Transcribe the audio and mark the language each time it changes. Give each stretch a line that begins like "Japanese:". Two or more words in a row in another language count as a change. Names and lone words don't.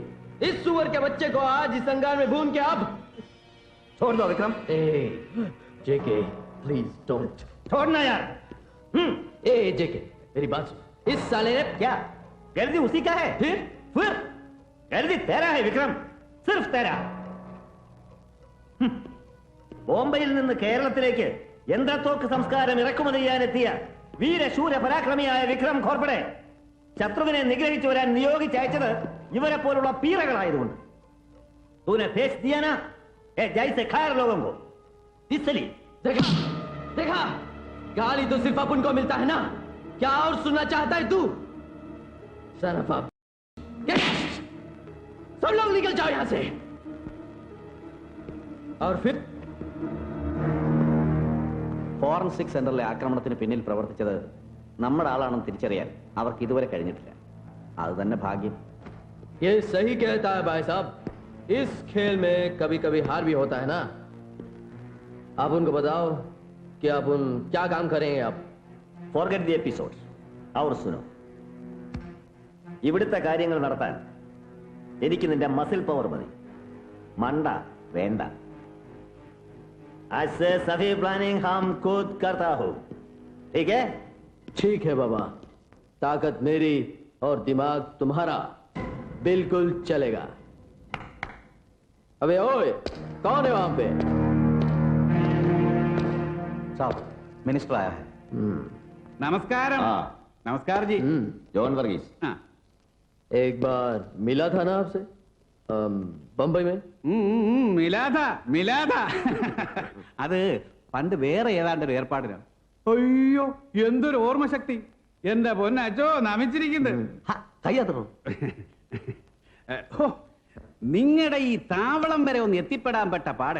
Hindi: इस सुअर के बच्चे को आज इस अंगार में भून के अब छोड़ दो विक्रम। जेके
English: please don't.
Hindi: छोड़ना यार। जेके मेरी बात सुन। इस साले ने क्या गर्दी उसी का है? फिर गर्दी तेरा है विक्रम, सिर्फ तेरा।
Malayalam: ബോംബെയിൽ നിന്ന് കേരളത്തിലേക്ക് യന്ത്രത്തോക്ക് സംസ്കാരം ഇറക്കുമതി ചെയ്യാനെത്തിയ വീരശൂര പരാക്രമിയായ വിക്രം ഖോർപ്പടെ ശത്രുവിനെ നിഗ്രഹിച്ചു വരാൻ നിയോഗിച്ചയച്ചത് ഇവരെ പോലുള്ള പീറകളായതുകൊണ്ട്.
Hindi: तूने भेज दिया ना जैसे खैर लोगों को, इसलिए देखा गाली तो सिर्फ अपन को मिलता है ना, क्या और सुनना चाहता है तू? सब लोग निकल जाओ यहां से। और फिर
Malayalam: ഫോറൻസിക് സെന്ററിലെ ആക്രമണത്തിന് പിന്നിൽ പ്രവർത്തിച്ചത് നമ്മുടെ ആളാണെന്ന് തിരിച്ചറിയാൻ അവർക്ക് ഇതുവരെ കഴിഞ്ഞിട്ടില്ല. അത് തന്നെ ഭാഗ്യം.
Hindi: ये सही कहता है भाई साहब, इस खेल में कभी कभी हार भी होता है ना। आप उनको बताओ कि आप उन क्या काम करेंगे आप।
English: forget the episodes
Hindi: और सुनो.
Malayalam: ഇവിടുത്തെ കാര്യങ്ങൾ നടത്താൻ എനിക്ക് നിന്റെ മസിൽ പവർ മതി, മണ്ട വേണ്ട.
Hindi: आज से सभी प्लानिंग हम खुद करता हूं, ठीक है? ठीक है बाबा, ताकत मेरी और दिमाग तुम्हारा, बिल्कुल चलेगा। अबे ओए, कौन है वहां पे? साहब मिनिस्टर आया है।
Malayalam: നമസ്കാരം. ആ. നമസ്കാരം ജി. ജോൺ വർഗീസ്. ആ.
Hindi: एक बार मिला था ना आपसे बम्बई में?
Malayalam: മിലാദ. അത് പണ്ട് വേറെ ഏതാണ്ടൊരു ഏർപ്പാടിനാണ്. അയ്യോ എന്തൊരു ഓർമ്മശക്തി. എന്റെ പൊന്നച്ചോ നമിച്ചിരിക്കുന്നത്. കയ്യാത്തോ? നിങ്ങളുടെ ഈ താവളം വരെ ഒന്ന് എത്തിപ്പെടാൻ പെട്ട പാട്.